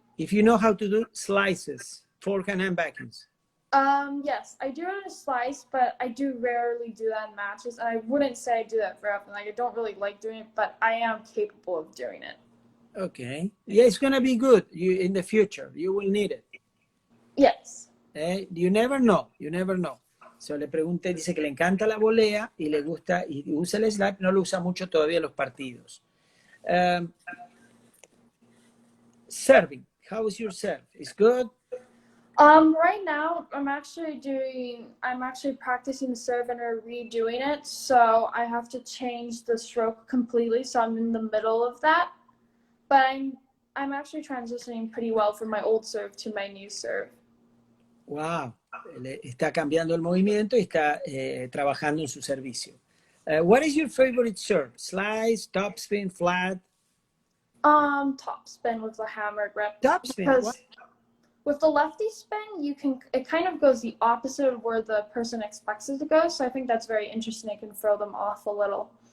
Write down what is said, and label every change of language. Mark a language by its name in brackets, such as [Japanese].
[English] If you know how to do slices, forehand and backhands. Yes, I do it in a slice, but I do rarely do that in matches, and I wouldn't say I do that very often. Like, I don't really like doing it, but I am capable of doing it. Okay. Yeah, it's gonna be good. In the future, you will need it. Yes. You never know. [Spanish] So le pregunté, dice que le encanta la volea y le gusta y usa el slap, no lo usa mucho todavía en los partidos. [English] Serving. How is your serve? Is good? Right now I'm actually practicing the serve and redoing it, so I have to change the stroke completely, so I'm in the middle of that. But I'm actually transitioning pretty well from my old serve to my new serve. Wow. [Spanish] Está cambiando el movimiento y está trabajando en su servicio. [English] What is your favorite serve? Slice, topspin, flat? Topspin with the hammer grip. Topspin. Because with the lefty spin, it kind of goes the opposite of where the person expects it to go. So I think that's very interesting. It can throw them off a little.